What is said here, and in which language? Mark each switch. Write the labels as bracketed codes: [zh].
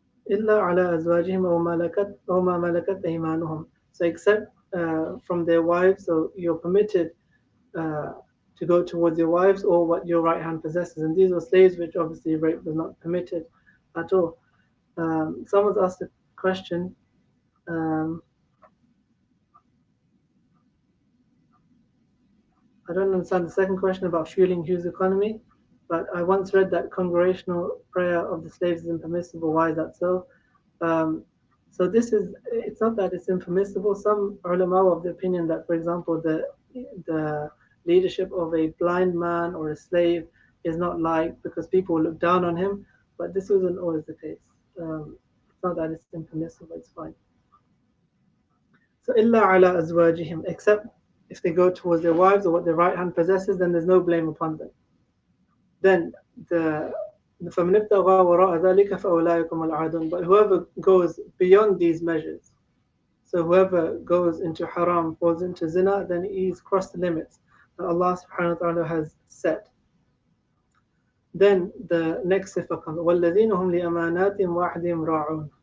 [ar] إلا على أزواجهم أو ما ملكت أيمانهم. [en] So except from their wives, so you're permitted to go towards your wives or what your right hand possesses. And these were slaves, which obviously rape was not permitted at all. Someone's asked a question. I don't understand the second question about fueling Hugh's economy, but I once read that congregational prayer of the slaves is impermissible. Why is that so? So this is, it's not that it's impermissible. Some ulama of the opinion that, for example, the leadership of a blind man or a slave is not liked because people look down on him, but this isn't always the case. It's not that it's impermissible, it's fine. So [ar] illa ala azwajihim, [en] except if they go towards their wives or what their right hand possesses, then there's no blame upon them. Then the [ar] فَمَنِ ابْتَغَى وَرَاءَ ذَلِكَ فَأُولَٰئِكَ هُمُ الْعَادُونَ. [en] But whoever goes beyond these measures, so whoever goes into haram, falls into zina, then he's crossed the limits that Allah subhanahu wa ta'ala has set. Then the next sifa comes, [ar] وَالَّذِينَ هُمْ لِأَمَانَاتِهِمْ وَعْدِهِمْ رَاعُونَ.